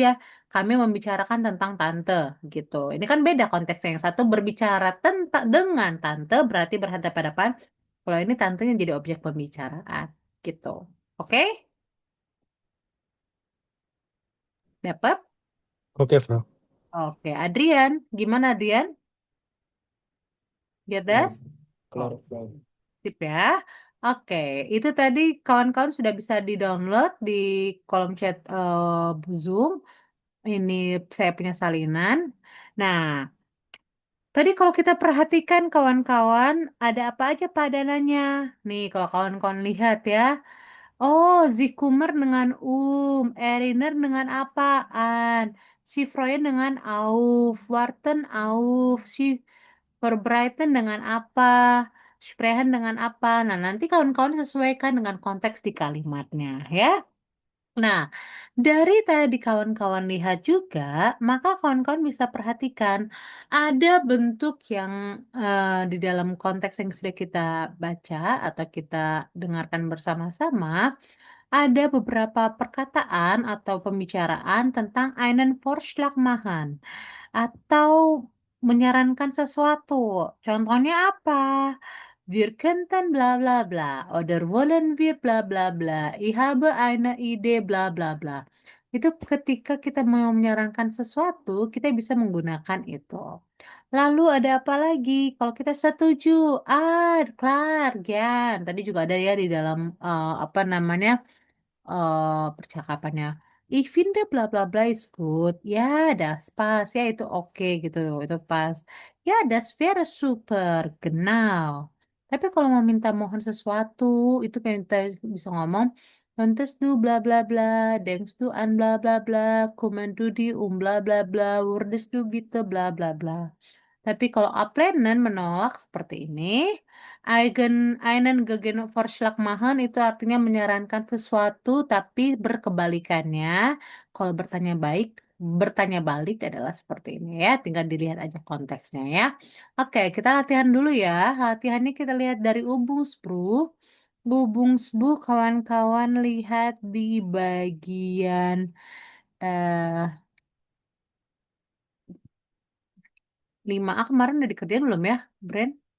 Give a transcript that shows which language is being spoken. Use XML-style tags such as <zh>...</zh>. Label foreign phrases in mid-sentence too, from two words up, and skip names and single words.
<id>Kami membicarakan tentang tante gitu. Ini kan beda konteksnya. Yang satu berbicara tentang dengan tante berarti berhadapan-hadapan. Kalau ini tantenya jadi objek pembicaraan gitu. Oke? Dapat? Oke, Bro. Oke, Adrian, gimana Adrian?</id> <en>Get this?</en> <id>Kelar, Oh, Bro. sip ya. Oke, itu tadi kawan-kawan sudah bisa di-download di kolom chat Zoom. Ini saya punya salinan. Nah, tadi kalau kita perhatikan kawan-kawan, ada apa aja padanannya? Nih, kalau kawan-kawan lihat ya. Oh, Zikumer dengan Eriner dengan apaan? Si Freud dengan auf,</id> <de>Warten auf,</de> <id>si Verbreiten dengan apa? Sprechen dengan apa? Nah, nanti kawan-kawan sesuaikan dengan konteks di kalimatnya, ya. Nah, dari tadi kawan-kawan lihat juga, maka kawan-kawan bisa perhatikan ada bentuk yang di dalam konteks yang sudah kita baca atau kita dengarkan bersama-sama, ada beberapa perkataan atau pembicaraan tentang</id> <de>einen Vorschlag machen</de> <id>atau menyarankan sesuatu. Contohnya apa?</id> <de>Wir könnten bla bla bla oder wollen wir bla bla bla. Ich habe eine Idee bla bla bla.</de> <id>Itu ketika kita mau menyarankan sesuatu, kita bisa menggunakan itu. Lalu ada apa lagi? Kalau kita setuju, klar, Gian. Tadi juga ada ya di dalam apa namanya percakapannya.</id> <de>Ich finde bla bla bla</de> <en>is good.</en> <de>Ya, das pas.</de> <id>Ya, itu oke gitu. Itu pas. Ya,</id> <de>das wäre super. Genau.</de> <id>Tapi kalau mau minta mohon sesuatu, itu kayak kita bisa ngomong,</id> <de>Könntest du bla bla bla, denkst du an bla bla bla, kommen du die bla bla bla, würdest du bitte bla bla bla.</de> <id>Tapi kalau ablehnen menolak seperti ini,</id> <de>einen Gegenvorschlag machen</de> <id>itu artinya menyarankan sesuatu tapi berkebalikannya. Kalau bertanya balik adalah seperti ini ya. Tinggal dilihat aja konteksnya ya. Oke, kita latihan dulu ya. Latihannya kita lihat dari Ubungsbru. Ubungsbu kawan-kawan lihat di bagian eh 5A kemarin udah dikerjain belum ya, Brand?</id>